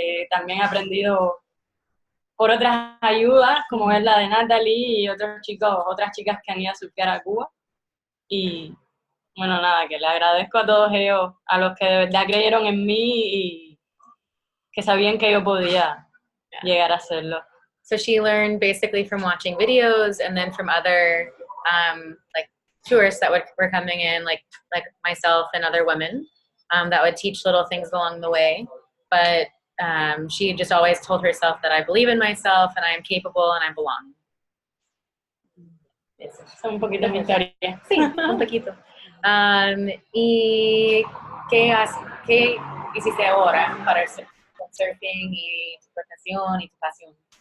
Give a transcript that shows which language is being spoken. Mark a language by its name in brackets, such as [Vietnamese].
[Spanish] También he aprendido por otras ayudas, como es la de Natalie y otras chicas que han ido a surfear a Cuba. Y bueno, nada, que le agradezco a todos ellos, a los que de verdad creyeron en mí y que sabían que yo podía llegar a hacerlo. [English] So she learned basically from watching videos and then from other like tourists that were coming in, like myself and other women that would teach little things along the way. But she just always told herself that I believe in myself and I am capable and I belong. [Spanish] Es un poquito mi historia. Sí, un poquito. ¿Y qué hiciste ahora para el surfing y tu profesión y tu pasión?